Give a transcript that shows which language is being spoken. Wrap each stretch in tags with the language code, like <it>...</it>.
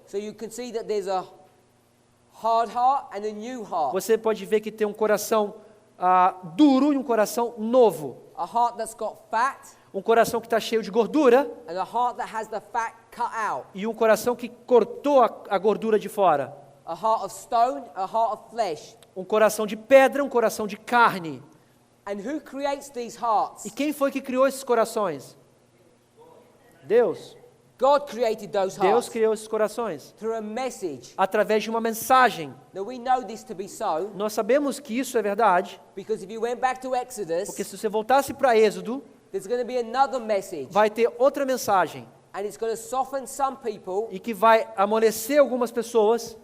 <en>So you can see that there's a hard heart and a new heart.</en> <pt>Você pode ver que tem um coração duro e um coração novo.</pt> <en>A heart that's got fat</en> <pt>Um coração que está cheio de gordura</pt> <en>and a heart that has the fat cut out.</en> <pt>e um coração que cortou a gordura de fora.</pt> <en>A heart of stone, a heart of flesh.</en> <pt>Um coração de pedra, um coração de carne.</pt> <en>And who creates these hearts?</en> <pt>E quem foi que criou esses corações? Deus.</pt> <en>God created those</en> <pt>Deus</pt> <en>hearts</en> <pt>criou esses corações</pt> <en>through a message.</en> <pt>através de uma mensagem.</pt> <en>Now we know this to be so</en> <pt>Nós sabemos que isso é verdade,</pt> <en>because if you went back to Exodus,</en> <pt>porque se você voltasse para Êxodo,</pt> <en>there's going to be another message,</en> <pt>vai ter outra mensagem</pt> <en>and it's going to soften some people.</en> <pt>e que vai amolecer algumas pessoas,</pt>